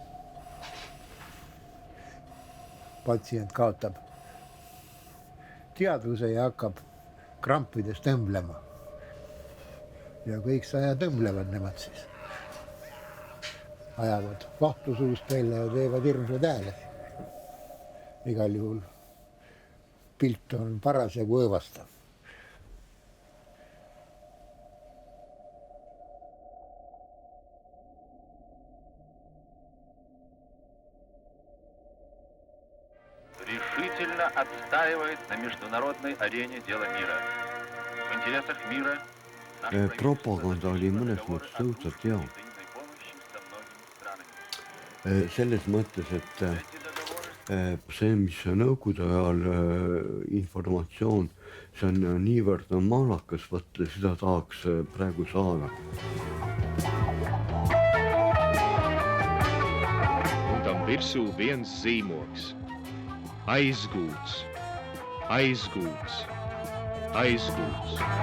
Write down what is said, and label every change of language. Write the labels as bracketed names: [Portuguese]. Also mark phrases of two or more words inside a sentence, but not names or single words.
[Estonian] Patsient kaotab teadvuse ja hakkab krampides tõmblema. Ja kõik aja tõmblevad nemad siis. Ajavad vahtu suust välja ja teevad hirmsad hääled. Igal juhul pilt on parasjagu õõvastav. [Russian] решительно отстаивает на международной арене дело мира. В интересах мира... [Estonian] Propaganda oli mõnes mõttes õudselt hea. Selles mõttes, et see, mis nõukogude ajal informatsioon, see on niivõrd maalakas, võtta, seda tahaks praegu saada. [Latvian] Un tam virsū viens zīmoks. Aizgūts, aizgūts, aizgūts.